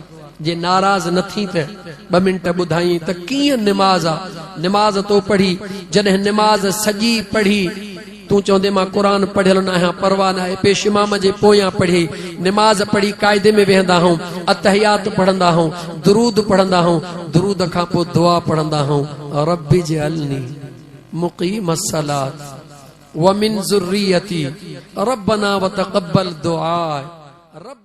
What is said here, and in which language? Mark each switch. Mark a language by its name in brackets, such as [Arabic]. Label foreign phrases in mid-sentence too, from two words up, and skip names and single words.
[Sindhi] जे नाराज़ न थी त 2 मिंट ॿुधाई त कीअं निमाज़ आहे। निमाज़ तो पढ़ी, जॾहिं निमाज़ सॼी पढ़ी तूं चवंदे मां क़ुरान पढ़ियल न आहियां, परवाह न आहे, पेश इमाम जे पोयां पढ़ी निमाज़ पढ़ी क़ाइदे में वेहंदा हूं, अतहियात पढ़ंदा हूं, दुरूद पढ़ंदा हूं, दुरूद खां पोइ दुआ पढ़ंदा हूं, [Arabic] ربي اجعلني مقيم الصلاة ومن ذريتي ربنا وتقبل دعاء.